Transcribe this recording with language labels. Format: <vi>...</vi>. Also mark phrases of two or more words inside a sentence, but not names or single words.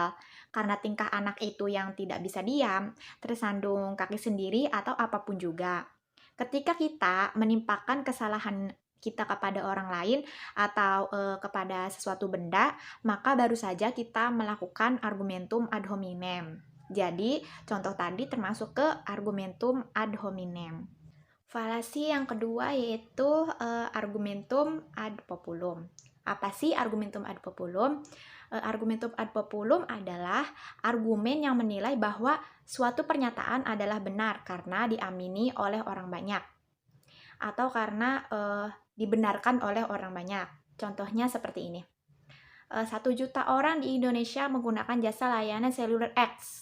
<id>Karena tingkah anak itu yang tidak bisa diam, tersandung kaki sendiri, atau apapun juga. Ketika kita menimpakan kesalahan kita kepada orang lain atau kepada sesuatu benda, maka baru saja kita melakukan</id> <la>argumentum ad hominem.</la> <id>Jadi, contoh tadi termasuk ke</id> <la>argumentum ad hominem.</la> <id>Falasi yang kedua yaitu</id> <la>argumentum ad populum.</la> <id>Apa sih</id> <la>argumentum ad populum? Argumentum ad populum</la> <id>adalah argumen yang menilai bahwa suatu pernyataan adalah benar karena diamini oleh orang banyak atau karena dibenarkan oleh orang banyak. Contohnya seperti ini. 1 juta orang di Indonesia menggunakan jasa layanan seluler X.</id>